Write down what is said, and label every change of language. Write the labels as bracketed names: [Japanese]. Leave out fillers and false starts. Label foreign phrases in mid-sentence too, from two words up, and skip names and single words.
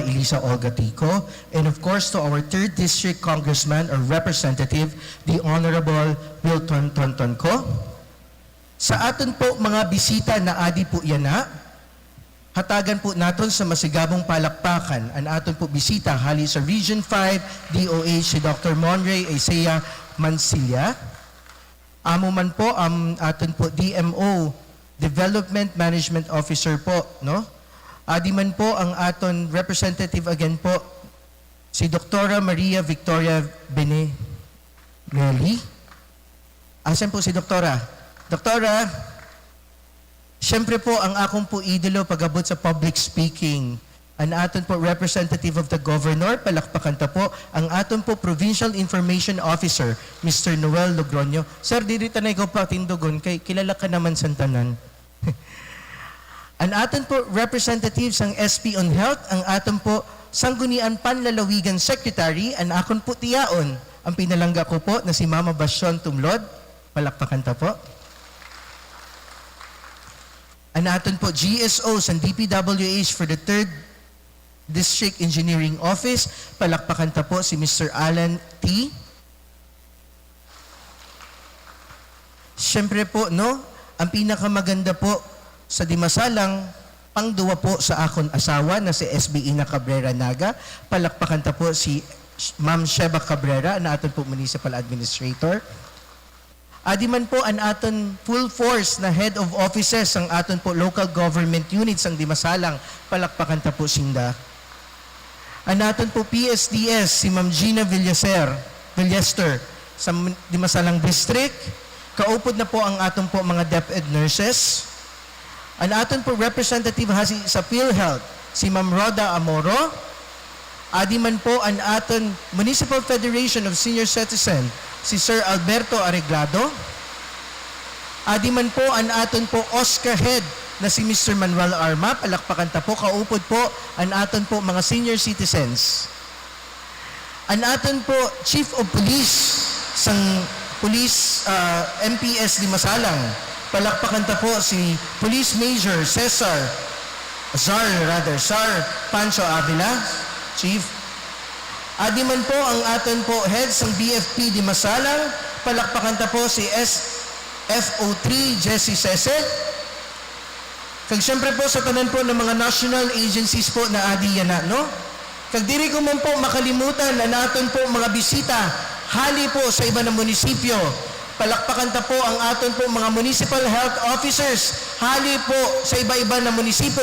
[English] Elisa Olga Tico, and of course to our 3rd District Congressman or Representative, the Honorable Wilton Tonton Co. [Masbatenyo] Sa aton po mga bisita na adi po yan na, hatagan po naton sa masigabong palakpakan ang aton po bisita hali sa Region 5 DOH si Dr. Monray Isaiah Mansilla. Amo man po ang aton po DMO [English] Development Management Officer [Masbatenyo] po, no? Adi man po ang aton representative again po si Dr. Maria Victoria Benelli. [Filipino] Asan po si Doktora? [Masbatenyo] Doktora, siyempre po, ang akong po idolo pag-abot sa [English] public speaking. [Masbatenyo] Ang aton po [English] representative of the governor, [Masbatenyo] palakpakan ta po, ang aton po [English] provincial information officer, [Masbatenyo] Mr. Noel Logroño. Sir, dirita na ikaw pa tindugon, kay kilala ka naman sa tanan. Ang aton po representatives ng SP on Health, ang aton po Sanggunian Panlalawigan Secretary, ang akon po tiyaon, ang pinalangga ko po na si Mama Basyon Tumlod, palakpakan ta po. Ang aton po GSO sa DPWH [English] for the 3rd District Engineering Office, [Masbatenyo] palakpakan ta po si Mr. Alan T. Siyempre po, no, ang pinakamaganda po sa Dimasalang, pangduwa po sa akon asawa na si SB Ina Cabrera Naga, palakpakan ta po si Ma'am Sheba Cabrera, ang aton po Municipal Administrator. Adi man po ang aton [English] full force [Masbatenyo] na [English] head of offices [Masbatenyo] ang aton po [English] local government units [Masbatenyo] ang Dimasalang, palakpakan ta po sinda. Ang aton po PSDS si Ma'am Gina Villester sa Dimasalang District. Kaupod na po ang aton po mga DepEd nurses. Ang aton po representative hasi sa PhilHealth si Ma'am Roda Amoro. Adi man po ang aton Municipal Federation of Senior Citizen si Sir Alberto Arreglado. Adi man po ang aton po Oscar Head na si Mr. Manuel Arma, palakpakan ta po, kaupod po ang aton po mga [English] senior citizens. [Masbatenyo] Ang aton po Chief of Police sang Police MPS Dimasalang, palakpakan ta po si Police Major Cesar Pancho Avila, Chief. Adi man po ang aton po head sang BFP Dimasalang, palakpakan ta po si SFO3 Jesse Sese. Kag siyempre po sa tanan po ng mga [English] national agencies [Masbatenyo] po na adi yan na, no? Kag diri ko man po makalimutan na naton po mga bisita hali po sa iba ng munisipyo. Palakpakan ta po ang aton po mga [English] municipal health officers [Masbatenyo] hali po sa iba-iba na munisipyo.